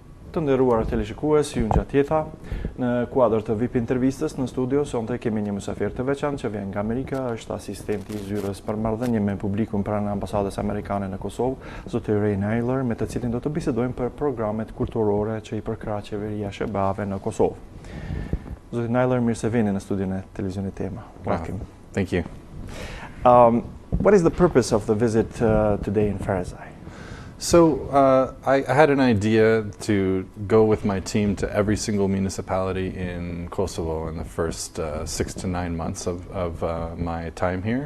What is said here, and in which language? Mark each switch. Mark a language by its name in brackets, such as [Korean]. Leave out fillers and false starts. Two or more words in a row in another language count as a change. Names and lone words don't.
[Albanian] Të nderuar teleshikues, ju gjatë jeta, në kuadër të VIP intervistës në studio, sonte kemi një mysafir të veçantë që vjen nga Amerika, është asistenti i zyrës për marrëdhënie me publikun pranë ambasadës amerikane në Kosovë, zoti Nayler, me të cilin do të bisedojmë për programet kulturore që I përkrah qeveria shërbave në Kosovë. Zoti Nayler, mirë se vini në studion e televizionit Tema. [English] Welcome. Thank you. What is the purpose of the visit today in Ferizaj? So I had an idea to go with my team to every single municipality in Kosovo in the first 6 to 9 months of my time here.